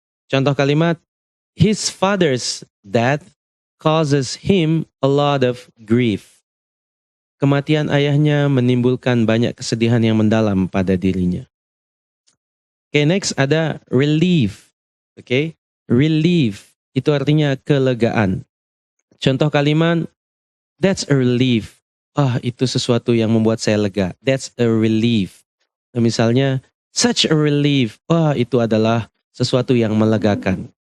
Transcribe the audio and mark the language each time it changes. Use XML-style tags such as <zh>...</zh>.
<id>Contoh kalimat,</id> <en>his father's death causes him a lot of grief.</en> <id>Kematian ayahnya menimbulkan banyak kesedihan yang mendalam pada dirinya. Oke, next ada relief. Oke, relief itu artinya kelegaan. Contoh kalimat,</id> <en>that's a relief.</en> <id>Itu sesuatu yang membuat saya lega.</id> <en>That's a relief.</en> <id>Nah, misalnya,</id> <en>such a relief.</en> <id>Itu adalah sesuatu yang melegakan.</id>